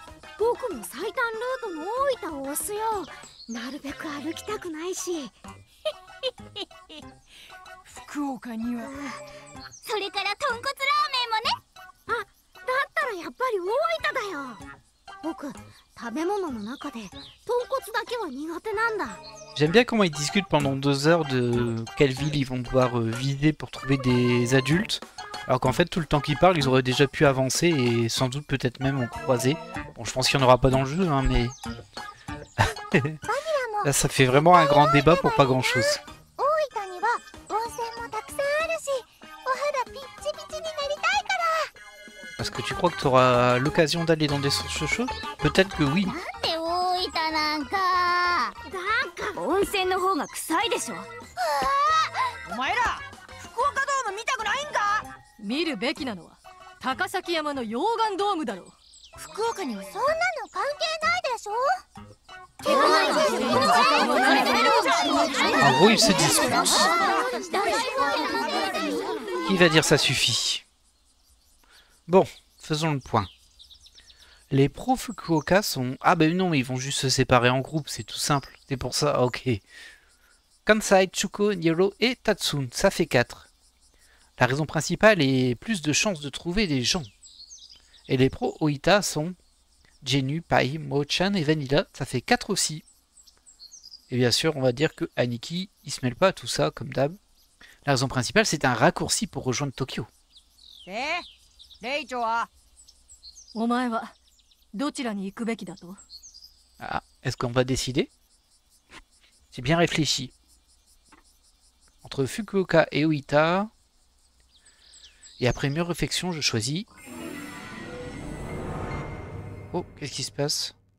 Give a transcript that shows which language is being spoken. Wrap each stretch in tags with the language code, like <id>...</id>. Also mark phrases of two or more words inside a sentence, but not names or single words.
<ja>僕も最短ルートの大分を押すよ。なるべく歩きたくないし。福岡にはそれから豚骨ラーメンもね。あ、だったらやっぱり大分だよ。僕、食べ物の中で豚骨だけは苦手なんだ。</ja> <fr>J'aime bien comment ils discutent pendant 2 heures de quelle ville ils vont devoir viser pour trouver des adultes. Alors qu'en fait, tout le temps qu'ils parlent, ils auraient déjà pu avancer et sans doute peut-être même en croiser. Bon, je pense qu'il n'y en aura pas dans le jeu, hein, mais... Là, ça fait vraiment un grand débat pour pas grand-chose.</fr> <ja>大分には温泉もたくさんあるし、お肌ピッチピチになりたいから。</ja> <fr>Est-ce que tu crois que tu auras l'occasion d'aller dans des sources chaudes? Peut-être que oui.</fr> <ja>なんで大分なんか。なんか温泉の方が臭いでしょ。お前ら福岡ドーム見たくないんか。見るべきなのは高崎山の溶岩ドームだろう。福岡にはそんなの関係ないでしょ。</ja> <fr>En gros, ils se disputent. Qui va dire ça suffit? Bon, faisons le point. Les pros Fukuoka sont... Ah ben non, mais ils vont juste se séparer en groupe, c'est tout simple. C'est pour ça, ok. Kansai, Chuko, Niro et Tatsun, ça fait 4. La raison principale est plus de chances de trouver des gens. Et les pros Oita sont Genu, Pai, Mo-chan et Vanilla, ça fait 4 aussi. Et bien sûr, on va dire que Aniki, il se mêle pas à tout ça, comme d'hab. La raison principale, c'est un raccourci pour rejoindre Tokyo.</fr> <ja>で、レイチョはお前はどちらに行くべきだと？</ja> <fr>Ah, est-ce qu'on va décider? C'est bien réfléchi. Entre Fukuoka et Oita. Et après mûre réflexion, je choisis... Oh, qu'est-ce qui se passe?</fr>